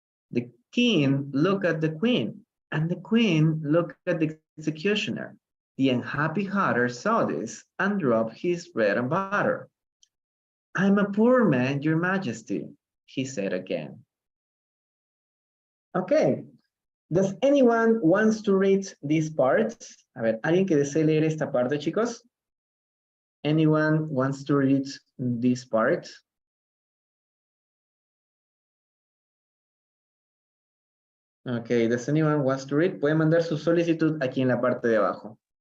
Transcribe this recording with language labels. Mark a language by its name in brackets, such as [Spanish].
[English] The king looked at the queen, and the queen looked at the executioner. The unhappy hatter saw this and dropped his bread and butter. I'm a poor man, your majesty, he said again. Okay. Does anyone wants to read this part? [Spanish] A ver, ¿alguien que desee leer esta parte, chicos? [English] Anyone wants to read this part? Okay, does anyone wants to read? [Spanish] Pueden mandar su solicitud aquí en la parte de abajo.